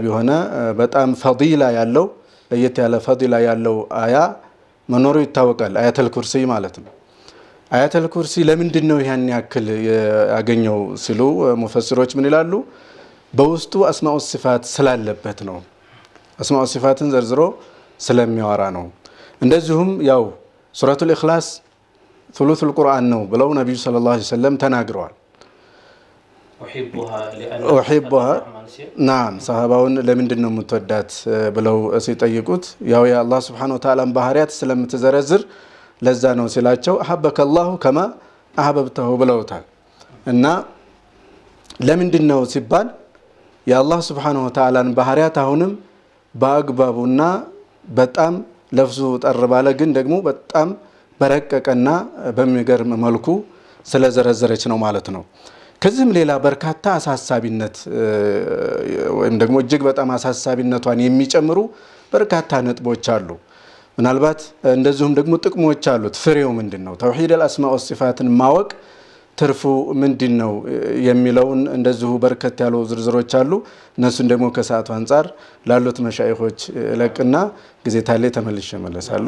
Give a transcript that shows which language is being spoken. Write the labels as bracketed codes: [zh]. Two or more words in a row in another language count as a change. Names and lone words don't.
[am] ሆነ በጣም ፈዲላ ያለው ለየት ያለ ፈዲላ ያለው አያ መኖሩ ይታወቃል [ar] آية الكرسي [am] ማለት ነው [ar] آية الكرسي [am] ለምንድነው ይሄን ያክል ያገኘው ሲሉ ሙፈሲሮች ምን ይላሉ በውስጡ [ar] أسماء صفات [am] ስላለበት ነው አስማኡ ሲፋትን ዘርዝሮ ስለሚያወራ ነው እንደዚሁም ያው [ar] سورة الإخلاص ثلث القرآن [am] ነው ብለው ነብዩ [ar] صلى الله عليه وسلم [am] ተናግረዋል [ar] احبها نعم [am] صحابውን ለምንድነው የምትወዳት ብለው ሲጠይቁት ያው የአላህ [ar] سبحانه وتعالى [am] ባህሪያት ስለምትዘረዝር ለዛ ነው ሲላቸው [ar] أحبك الله كما أحببته [am] ብለውታል እና ለምንድነው ሲባል የአላህ [ar] سبحانه وتعالى [am] ባህሪያት አሁንም በአግባቡና በጣም ለፍዙ ጠርባለ ግን ደግሞ በጣም በረቀቀና በሚገርም መልኩ ስለዘረዘረች ነው ማለት ነው ከዚህም ሌላ በርካታ አሳሳቢነት ወይም ደግሞ እጅግ በጣም አሳሳቢነቷን የሚጨምሩ በርካታ ነጥቦች አሉ ምናልባት እንደዚሁም ደግሞ ጥቅሞች አሉት ፍሬው ምንድነው ተውሂድ አልአስማኡ ወሲፋትን ማወቅ ትርፉ ምንድነው የሚለውን እንደዚሁ በርከት ያሉ ዝርዝሮች አሉ እነሱን ደግሞ ከሰዓቱ አንፃር ላሉት መሻይኾች ለቅና ጊዜ ታለ ተመልሼ መለሳለሁ